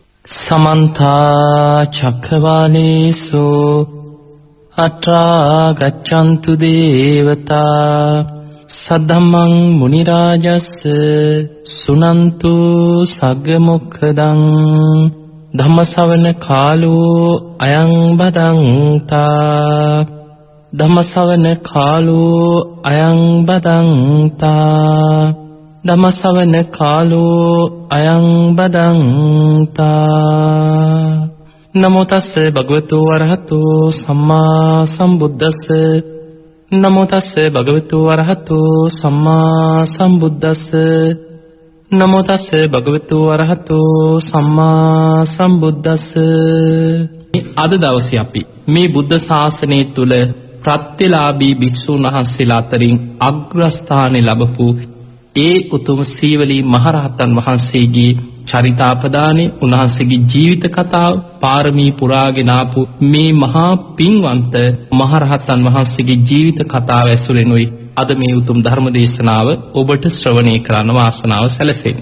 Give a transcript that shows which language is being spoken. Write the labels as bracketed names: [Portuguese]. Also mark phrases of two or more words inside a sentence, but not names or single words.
[Pali] समन्ता चक्रवालेषु अत्रा गच्छन्तु देवता सद्धम्मं मुनिराजस्य सुनन्तु सग्गमुखदं धम्मसवන කාලෝ අයං බදන්තා ධම්මසවන කාලෝ අයං බදන්තා ධම්මසවන කාලෝ අයං බදන්තා නමෝ තස්ස භගවතු වරහතු සම්මා සම්බුද්දස්ස නමෝ තස්ස භගවතු වරහතු සම්මා සම්බුද්දස්ස නමෝ තස්ස භගවතු වරහතු සම්මා සම්බුද්දස්ස. [Sinhala] අද දවසේ අපි මේ බුද්ධ ශාසනය තුල ප්‍රත්‍යලාභී භික්ෂුන් වහන්සේලා අතරින් අග්‍රස්ථානෙ ලැබපු ඒ උතුම් සීවලී මහරහතන් වහන්සේගේ චරිතාපදානේ, උන්වහන්සේගේ ජීවිත කතාව, පාරමී පුරාගෙන ආපු මේ මහා පින්වන්ත මහරහතන් වහන්සේගේ ජීවිත කතාව ඇසුරෙනුයි අද මේ උතුම් ධර්ම දේශනාව ඔබට ශ්‍රවණය කරන්න වාසනාව සැලසෙන්නේ.